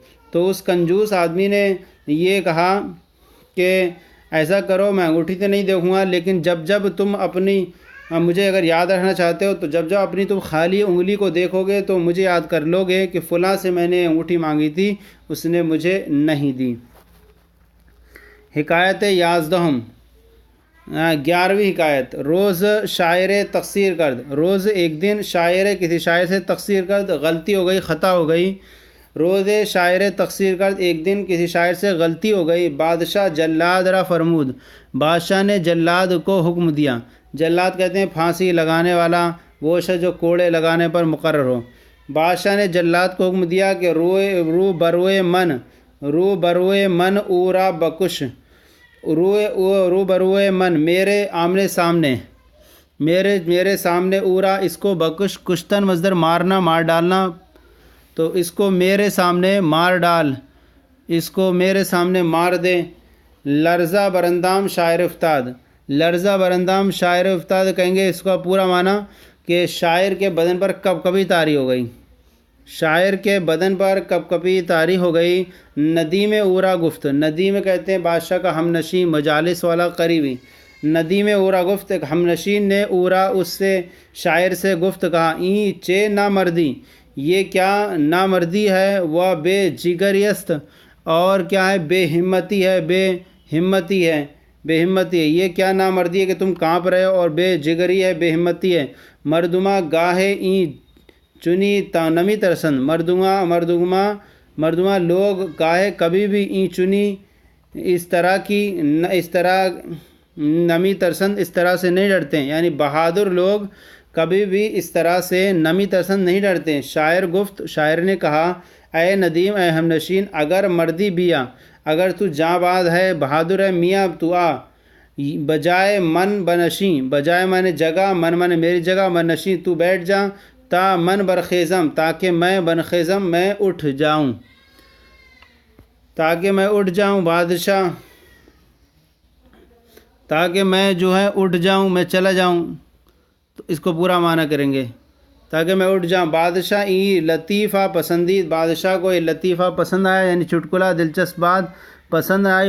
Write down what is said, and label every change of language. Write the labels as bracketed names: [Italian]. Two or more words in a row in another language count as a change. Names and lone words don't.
[Urdu] تو اس کنجوس آدمی نے یہ کہا کہ ایسا کرو، میں انگوٹھی تو نہیں دیکھوں گا، لیکن جب تم اپنی، مجھے اگر یاد رکھنا چاہتے ہو تو جب اپنی تم خالی انگلی کو دیکھو گے تو مجھے یاد کر لو گے کہ فلاں سے میں نے انگوٹھی مانگی تھی، اس نے مجھے نہیں دی۔ حکایت 11، 11ویں حکایت۔ [Persian] روز شاعر تقصیر کرد، [Urdu] روز ایک دن شاعر کسی شاعر سے [Persian] تقصیر کرد، [Urdu] غلطی ہو گئی، خطا ہو گئی۔ [Persian] روز شاعر تقصیر کرد، [Urdu] ایک دن کسی شاعر سے غلطی ہو گئی۔ [Persian] بادشاہ جلاد را فرمود، [Urdu] بادشاہ نے جلاد کو حکم دیا۔ جلاد کہتے ہیں پھانسی لگانے والا، وہ شخص جو کوڑے لگانے پر مقرر ہو۔ بادشاہ نے جلاد کو حکم دیا کہ [Persian] رو بروئے من اورا بکش، رو بروئے من [Urdu] میرے آمنے سامنے، میرے سامنے، اورا اس کو، بکش کشتن مصدر مارنا، مار ڈالنا، تو اس کو میرے سامنے مار ڈال، اس کو میرے سامنے مار دے۔ [Persian] لرزہ برندام شاعر افتاد، لرزہ برندام شاعر افتاد [Urdu] کہیں گے اس کا پورا معنی کہ شاعر کے بدن پر کپ کپی طاری ہو گئی، شاعر کے بدن پر کپ کپی طاری ہو گئی۔ [Persian] ندیم اورا گفت، [Urdu] ندیم کہتے ہیں بادشاہ کا ہم نشین، مجالس والا، قریبی۔ [Persian] ندیم اورا گفت، [Urdu] ایک ہم نشین نے اورا اس سے، شاعر سے گفت کہا، [Persian] این چے نامردی، [Urdu] یہ کیا نامردی ہے، وہ بے جگریست، اور کیا ہے، بے ہمتی ہے، بے ہمتی ہے، یہ کیا نامردی ہے کہ تم کانپ رہے ہو، اور بے جگری ہے، بے ہمتی ہے۔ [Persian] مردمہ گاہے این چنی نمی ترسن، [Urdu] مردمہ لوگ گاہے کبھی بھی [Persian] این چنی [Urdu] اس طرح [Persian] نمی ترسن، [Urdu] اس طرح سے نہیں ڈرتے ہیں، یعنی بہادر لوگ کبھی بھی اس طرح سے [Persian] نمی ترسن [Urdu] نہیں ڈرتے۔ شاعر گفت، شاعر نے کہا، اے ندیم، اے ہم نشین، [Persian] اگر مردی بیا، [Urdu] اگر تو جاں باز ہے، بہادر ہے میاں، تو آ [Persian] بجائے من بنشیں، [Urdu] بجائے مانے جگہ، من مانے میری جگہ، [Persian] من نشیں [Urdu] تو بیٹھ جا، [Persian] تا من برخیزم [Urdu] تاکہ میں بنخیزم میں اٹھ جاؤں، تاکہ میں اٹھ جاؤں بادشاہ، تاکہ میں جو ہے اٹھ جاؤں، میں چلا جاؤں۔ تو اس کو پورا معنی کریں گے، تاکہ میں اٹھ جاؤں۔ [Persian] بادشاہ ای لطیفہ پسندید، [Urdu] بادشاہ کو یہ لطیفہ پسند آیا، یعنی چٹکلا دلچسپ بات پسند آئی۔